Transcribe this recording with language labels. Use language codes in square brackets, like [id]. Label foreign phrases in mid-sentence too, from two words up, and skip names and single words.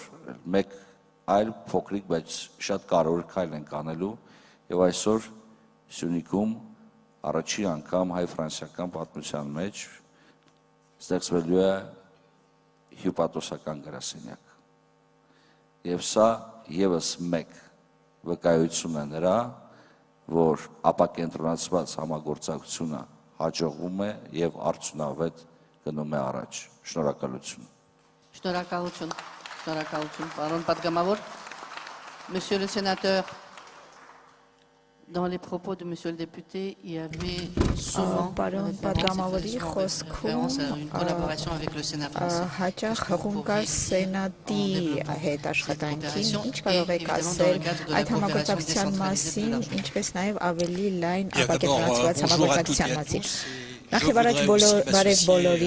[hy] մեկ այլ փոքրիկ, բայց շատ կարևոր քայլ ենք անելու, եւ այսօր Սյունիքում առաջին անգամ հայ-ֆրանսիական պատմության մեջ ստեղծվելու է հյուպատոսական գրասենյակ։ Եվ սա եւս մեկ վկայություն է նրա, որ ապակենտրոնացված համագործակցությունը հաջողվում է եւ արդյունավետ գնում է առաջ։ Շնորհակալություն։ Շնորհակալություն, պարոն պատգամավոր։ [fr] Monsieur le sénateur, dans les propos de monsieur le député, il y avait souvent référence à une collaboration avec le Sénat français. [hy] Հաճախ հղում կար սենատի հետ աշխատանքին, ինչ կարող եք ասել այդ համագործակցության մասին, ինչպես նաև ավելի լայն ապակենտրոնացված համագործակցության մասին։ Նախ եւ առաջ բարև բոլորին։